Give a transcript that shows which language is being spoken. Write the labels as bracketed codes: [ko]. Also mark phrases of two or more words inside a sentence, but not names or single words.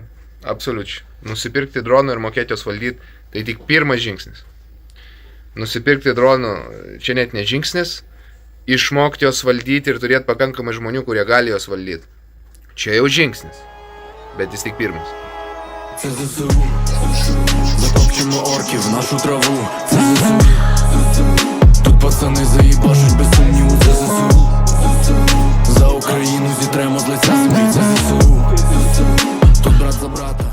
[lt] Absoliučiai. Nusipirkti dronų ir mokėti jos valdyti, tai tik pirmas žingsnis. Nusipirkti dronų, čia net ne žingsnis, išmokti jos valdyti ir turėti pakankamai žmonių, kurie gali jos valdyti. Čia jau žingsnis, bet jis tik pirmas. [uk] Це ЗСУ, затопчемо орків, нашу траву. Це ЗСУ, тут пацани заїбашуть без сумніву. Це ЗСУ, за Україну зітремо з лиця землі. Це ЗСУ, тут брат за брата.